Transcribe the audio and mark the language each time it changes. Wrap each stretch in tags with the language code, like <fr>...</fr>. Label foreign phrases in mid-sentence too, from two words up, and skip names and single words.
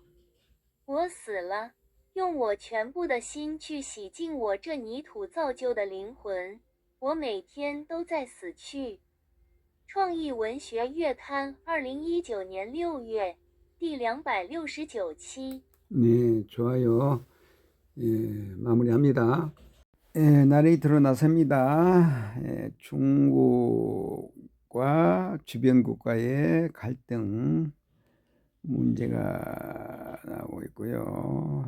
<zh>我死了，用我全部的心去洗净我这泥土造就的灵魂。我每天都在死去。创意文学月刊2019年6月第269期。</zh> <ko>네, 좋아요. 예, 마무리합니다. 예, 나레이터로 나섭니다. 예, 중국과 주변 국가의 갈등 문제가 나오고 있고요.</ko>